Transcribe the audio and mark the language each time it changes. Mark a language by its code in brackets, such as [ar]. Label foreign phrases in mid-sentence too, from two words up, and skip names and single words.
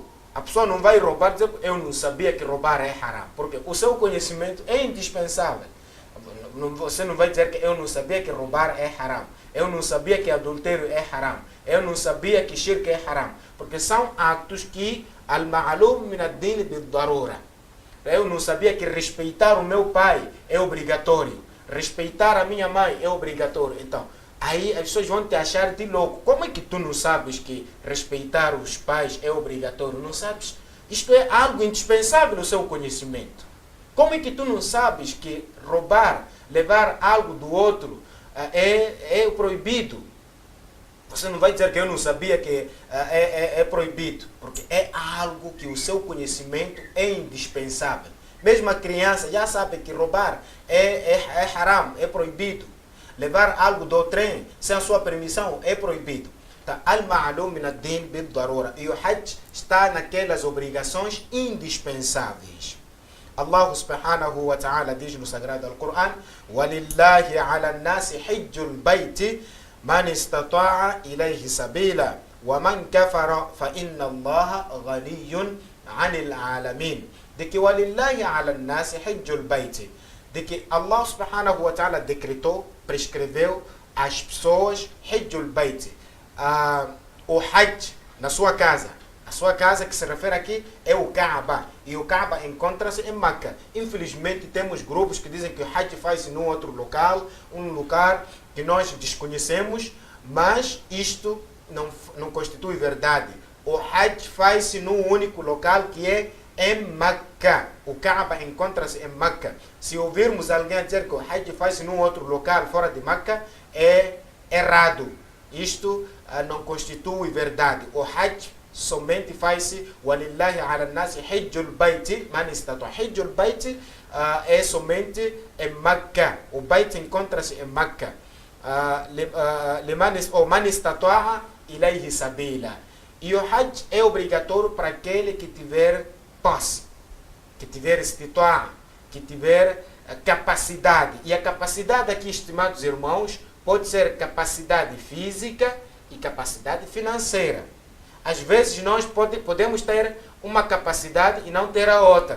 [pt] A pessoa não vai roubar, dizer, eu não sabia que roubar é haram, porque o seu conhecimento é indispensável. Você não vai dizer que eu não sabia que roubar é haram, eu não sabia que adultério é haram, eu não sabia que shirk é haram, porque são atos que [ar] المعلوم من الدين بالضرورة. [pt] Eu não sabia que respeitar o meu pai é obrigatório, respeitar a minha mãe é obrigatório. Então, aí as pessoas vão te achar de louco. Como é que tu não sabes que respeitar os pais é obrigatório? Não sabes? Isto é algo indispensável no seu conhecimento. Como é que tu não sabes que roubar, levar algo do outro é proibido? Você não vai dizer que eu não sabia que é proibido, porque é algo que o seu conhecimento é indispensável. Mesmo a criança já sabe que roubar é haram, é proibido. Levar algo do trem sem a sua permissão é proibido. [ar] المعلوم من الدين بالضرورة. [pt] E o Hajj está naquelas obrigações indispensáveis. [ar] الله سبحانه وتعالى [pt] diz no Sagrado Al-Quran: [ar] وَلِلَّهِ عَلَى النَّاسِ حِجُّ الْبَيْتِ مَنِ اسْتَطَاعَ إِلَيْهِ سَبِيلًا وَمَنْ كَفَرَ فَإِنَّ اللَّهَ غَنِيٌّ عَنِ الْعَالَمِينَ. [pt] De que [ar] وَلِلَّهِ عَلَى النَّاسِ حِجُّ الْبَيْتِ. [pt] De que [ar] الله سبحانه وتعالى [pt] decretou, prescreveu às pessoas [ar] حج البيت, [pt] o Hajj na sua casa. A sua casa que se refere aqui é o Kaaba. E o Kaaba encontra-se em Meca. Infelizmente temos grupos que dizem que o Hajj faz-se num outro local, um lugar que nós desconhecemos, mas isto não constitui verdade. O Hajj faz-se num único local que é em Meca. O Kaaba encontra-se em Meca. Se ouvirmos alguém dizer que o Hajj faz-se num outro local fora de Meca, é errado. Isto não constitui verdade. O Hajj somente faz-se [ar] ولله على الناس حج البيت من استطاع. حج البيت [pt] é somente em Meca. O Bait encontra-se em Meca. [ar] من استطاع إليه سبيلا. [pt] E o Hajj é obrigatório para aquele que tiver posse, que tiver istita'a, que tiver capacidade. E a capacidade aqui, estimados irmãos, pode ser capacidade física e capacidade financeira. Às vezes nós podemos ter uma capacidade e não ter a outra.